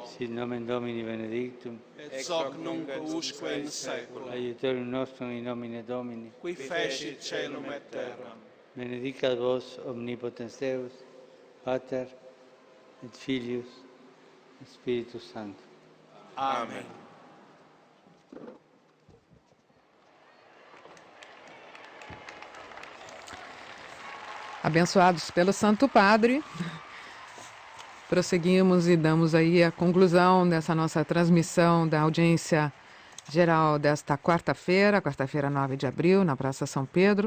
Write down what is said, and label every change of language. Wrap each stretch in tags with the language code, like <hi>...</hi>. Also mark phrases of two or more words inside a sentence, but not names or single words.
<la>Sit nomen Domini benedictum. Et hoc nunc usque in saecula. Aiutorium nostrum in nomine Domini. Qui fecit caelum et terram. Benedicat vos omnipotens Deus, Pater et Filius et Spiritus Sanctus. Amen.</la> <pt>Abençoados pelo Santo Padre, prosseguimos e damos aí a conclusão dessa nossa transmissão da audiência geral desta quarta-feira, 9 de abril, na Praça São Pedro.</pt>